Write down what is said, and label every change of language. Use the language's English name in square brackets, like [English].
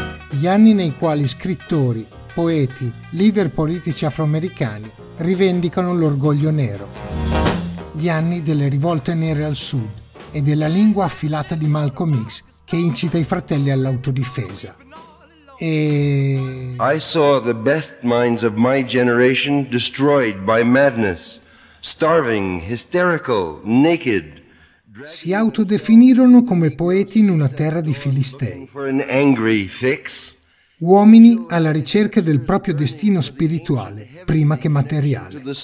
[Italian] Gli anni nei quali scrittori, poeti, leader politici afroamericani rivendicano l'orgoglio nero. Gli anni delle rivolte nere al sud e della lingua affilata di Malcolm X che incita i fratelli all'autodifesa. E... [English] I saw the best minds of my generation destroyed by madness, starving, hysterical, naked. [Italian] Si autodefinirono come poeti in una terra di filistei. [English] For an angry fix. [Italian] Uomini alla ricerca del proprio destino spirituale, prima che materiale.